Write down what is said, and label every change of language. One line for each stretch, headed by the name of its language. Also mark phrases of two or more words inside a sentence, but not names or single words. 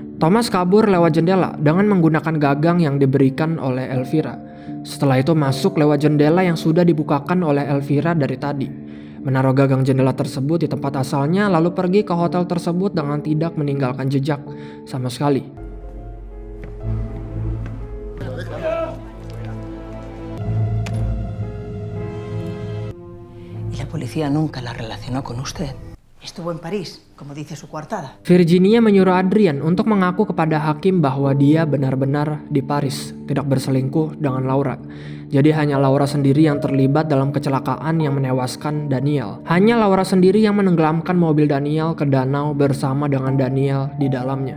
Indonesian: Thomas kabur lewat jendela dengan menggunakan gagang yang diberikan oleh Elvira. Setelah itu masuk lewat jendela yang sudah dibukakan oleh Elvira dari tadi. Menaruh gagang jendela tersebut di tempat asalnya lalu pergi ke hotel tersebut dengan tidak meninggalkan jejak sama sekali.
Spanish: Y la policía nunca la relacionó con usted. Estuvo en París, como dice su coartada.
Indonesian: Virginia menyuruh Adrian untuk mengaku kepada hakim bahwa dia benar-benar di Paris, tidak berselingkuh dengan Laura. Jadi hanya Laura sendiri yang terlibat dalam kecelakaan yang menewaskan Daniel. Hanya Laura sendiri yang menenggelamkan mobil Daniel ke danau bersama dengan Daniel di dalamnya.